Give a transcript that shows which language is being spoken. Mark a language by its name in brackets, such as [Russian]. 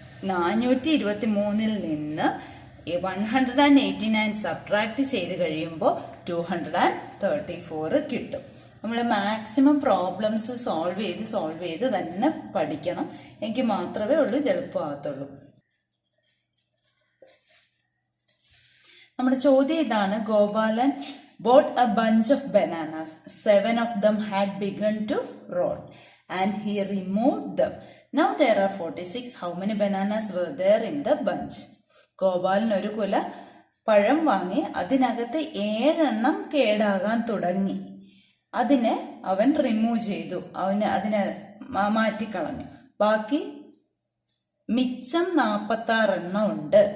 [Malayalam] 423 നിന്ന് 189 സബ്ട്രാക്ട് ചെയ്ത് കഴിയുമ്പോൾ 234 കിട്ടും. നമ്മൾ മാക്സിമം പ്രോബ്ലംസ് സോൾവ് ചെയ്ത് തന്നെ പഠിക്കണം. എങ്കിൽ മാത്രമേ ഉള്ളൂ ഇത് എളുപ്പമാകത്തുള്ളൂ. നമ്മുടെ ചോദ്യം ഇതാണ്: [English] Gopalan bought a bunch of bananas. 7 of them had begun to rot and he removed them. Now there are 46. How many bananas were there in the bunch? [Malayalam] Gopalan ഒരു കുല പഴം വാങ്ങി, അതിനകത്ത് 7 കേടാകാൻ തുടങ്ങി. അതിനെ അവൻ റിമൂവ് ചെയ്തു, അതിനെ മാറ്റിക്കളഞ്ഞു. ബാക്കി മിച്ചം 46 ഉണ്ട്.